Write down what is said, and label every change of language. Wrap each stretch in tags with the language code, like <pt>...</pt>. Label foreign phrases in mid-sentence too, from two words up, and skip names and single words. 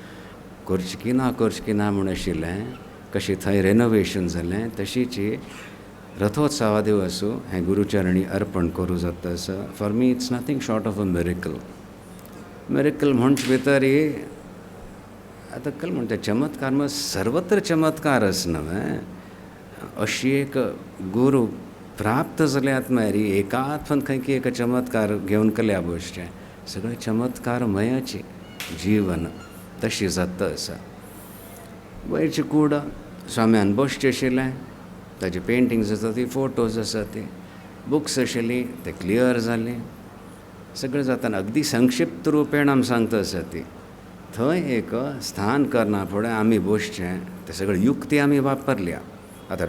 <kok>करची की ना म्हूण आशिल्लें. कशें थंय रेनोवेशन जालें तशीच रथोत्सवा दिवस हें गुरुचरणी अर्पण करूं जाता.</kok> <en>for me it's nothing short of a miracle</en> <kok>म्हणचे भितर आतां कल म्हणटा चमत्कार मग सर्वत्र चमत्कार न्हय. अशी एक गुरू प्राप्त जाल्यात म्हळ्यार एकाच फन खंय एक चमत्कार घेवन केल्या बसचें सगळें चमत्कारमयाचें जीवन तशी जाता आसा. वयरची कूड स्वाम्यान बसचें आशिल्लें ताजे पेंटिंग्स आसा ती फोटोज आसा ती बुक्स आशिल्ली ते क्लियर जाली सगळें जाताना अगदी संक्षिप्त रुपेण आमी सांगता आसा ती थंय एक स्थान करना फुडें आमी बसचें ते सगळे युक्ती आमी वापरल्या.</kok>